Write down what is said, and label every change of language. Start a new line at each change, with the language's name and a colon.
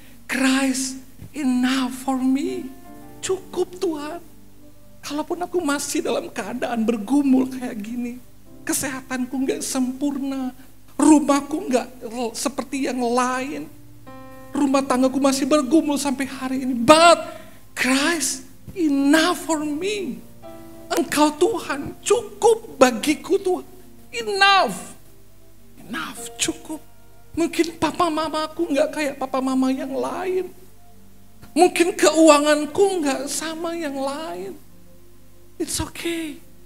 English: Christ enough for me.
Indonesian: Cukup Tuhan. Kalaupun aku masih dalam keadaan bergumul kayak gini, kesehatanku gak sempurna, rumahku gak seperti yang lain, rumah tanggaku masih bergumul sampai hari ini.
English: But Christ enough for me.
Indonesian: Engkau Tuhan cukup bagiku Tuhan.
English: Enough. Enough,
Indonesian: cukup. Mungkin papa mamaku gak kayak papa mama yang lain. Mungkin keuanganku gak sama yang lain.
English: It's okay.